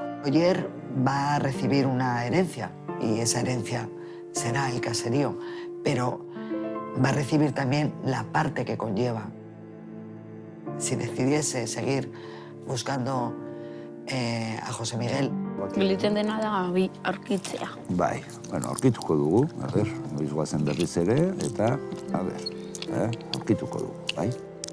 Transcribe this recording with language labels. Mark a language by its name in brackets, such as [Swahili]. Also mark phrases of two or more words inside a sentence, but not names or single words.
[Spanish] Oyer va a recibir una herencia y esa herencia será el caserío, pero va a recibir también la parte que conlleva. Si decidiese seguir buscando a José Miguel. [Basque] Geliten dena da aurkitzea. Bai, bueno, aurkituko dugu, noiz goazen berriz ere, eta, aurkituko dugu, bai?